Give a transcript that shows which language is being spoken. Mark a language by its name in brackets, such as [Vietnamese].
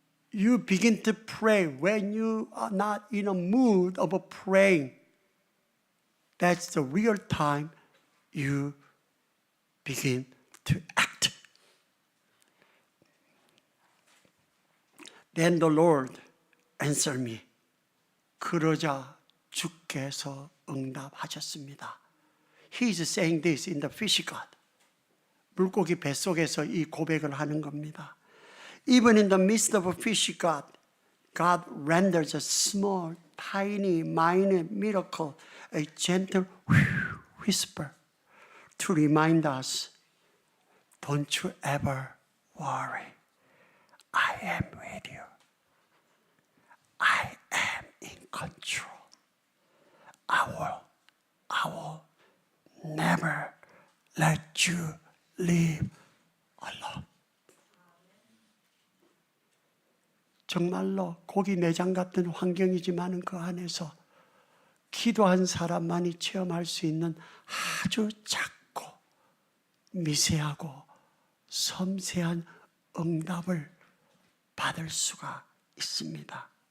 [English] You begin to pray when you are not in a mood of praying. That's the real time you begin to act. Then the Lord answered me. [Korean] 그러자 주께서 응답하셨습니다. [English] He is saying this in the fish God. [Korean] 물고기 뱃속에서 이 고백을 하는 겁니다. [English] Even in the midst of a fish God, God renders a small, tiny, minor miracle, a gentle whisper to remind us, don't you ever worry. I am with you. I am in control. I will never let you live alone. [Korean] 정말로 고기 내장 같은 환경이지만 그 안에서 기도한 사람만이 체험할 수 있는 아주 작고 미세하고 섬세한 응답을 받을 수가 있습니다.